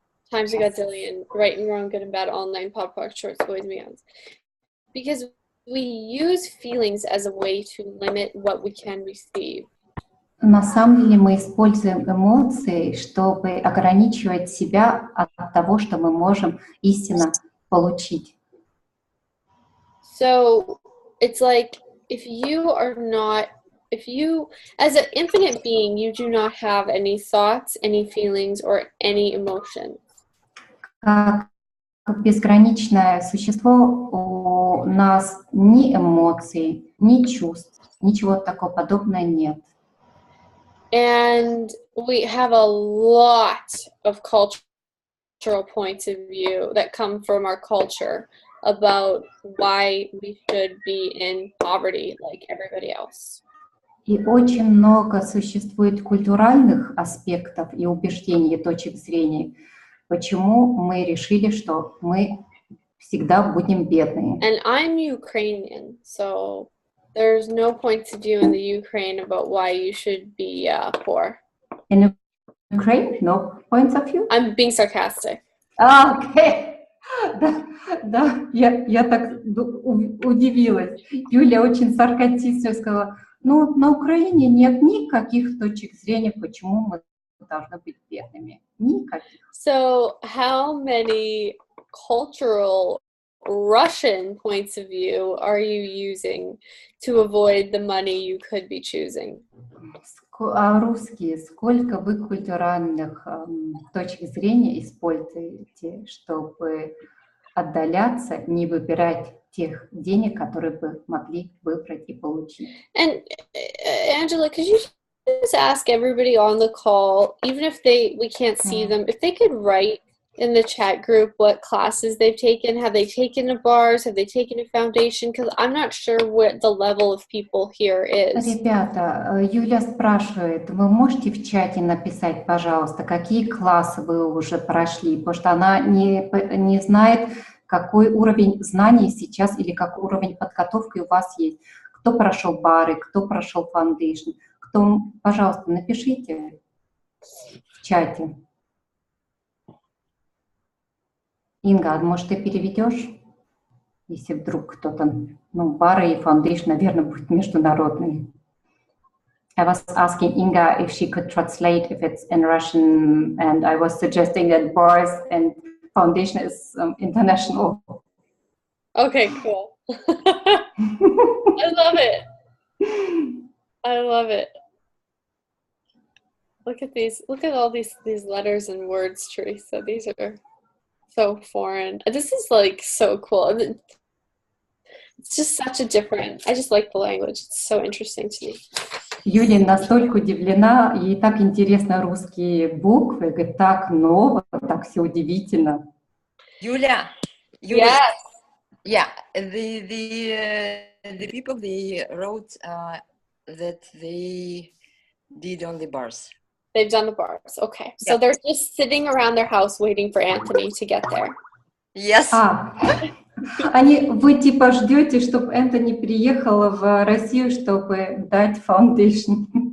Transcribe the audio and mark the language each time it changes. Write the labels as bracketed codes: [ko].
[en] Times a godzillion, right and wrong, good and bad, online, pop, pop, shorts, boys and beyonds. Because we use feelings as a way to limit what we can receive. [ru] На самом деле мы используем эмоции, чтобы ограничивать себя от того, что мы можем истинно получить. [en] So it's like if you, as an infinite being, you do not have any thoughts, any feelings, or any emotions. [ru] Как безграничное существо у нас ни эмоций, ни чувств, ничего такого подобного нет. [en] And we have a lot of cultural points of view that come from our culture about why we should be in poverty like everybody else. [ru] И очень много существует культуральных аспектов и убеждений, и точек зрения, почему мы решили, что мы всегда будем бедные. [en] And I'm Ukrainian, so there's no points of view in the Ukraine about why you should be poor. In Ukraine, no points of view? I'm being sarcastic. [ru] Окей. Да, я так удивилась. Юля очень саркастично сказала, ну, на Украине нет никаких точек зрения, почему мы должны быть бедными. Никаких. [en] So how many cultural Russian points of view are you using to avoid the money you could be choosing? [ru] А русские, сколько вы культуральных точек зрения используете, чтобы отдаляться, не выбирать тех денег, которые вы могли выбрать и получить? [en] And Angela, could you just ask everybody on the call, even if we can't see them, if they could write in the chat group what classes they've taken? Have they taken a bars? Have they taken a foundation? Because I'm not sure what the level of people here is. [ru] Ребята, Юля спрашивает, вы можете в чате написать, пожалуйста, какие классы вы уже прошли, потому что она не знает, какой уровень знаний сейчас или какой уровень подготовки у вас есть. Кто прошел бары, кто прошел фаундейшн, кто, пожалуйста, напишите в чате. Инга, может, ты переведешь? Если вдруг кто-то, бары и фаундейшн, наверное, будет международный. [en] I was asking Inga if she could translate if it's in Russian, and I was suggesting that bars and foundation is international. Okay, cool. I love it. I love it. Look at these. Look at all these letters and words, Teresa. These are so foreign. This is like so cool. It's just such a different. I just like the language. It's so interesting to me. [ru] Юля настолько удивлена, ей так интересно русские буквы, говорит, так ново, так все удивительно. Юля, [en] Yes. Yeah, the people, they wrote that they did on the bars. They've done the bars. Okay. So they're just sitting around their house waiting for Anthony to get there. Yes. [ru] Вы типа ждете, чтобы Энтони приехал в Россию, чтобы дать фаундейшн.